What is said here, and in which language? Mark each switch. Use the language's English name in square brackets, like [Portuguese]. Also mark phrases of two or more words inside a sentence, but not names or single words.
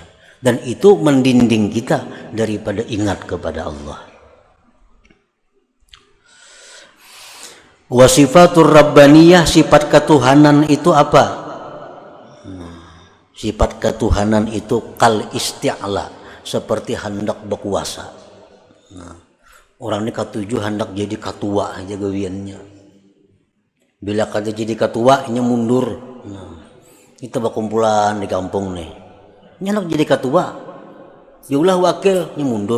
[Indonesian] Dan itu mendinding kita daripada ingat kepada Allah. [Arabic] Wasifatur rabbaniyah, [Indonesian] sifat ketuhanan itu apa? Sifat ketuhanan itu [Arabic] kal isti'la, [Indonesian] seperti hendak berkuasa. [Banjar] Nah, orang ini ketujuh hendak jadi ketua aja gawiannya. Bila kata jadi ketua, nya mundur. Nah, kita berkumpulan di kampung nih. Nya hendak jadi ketua, diulah wakil, nya mundur.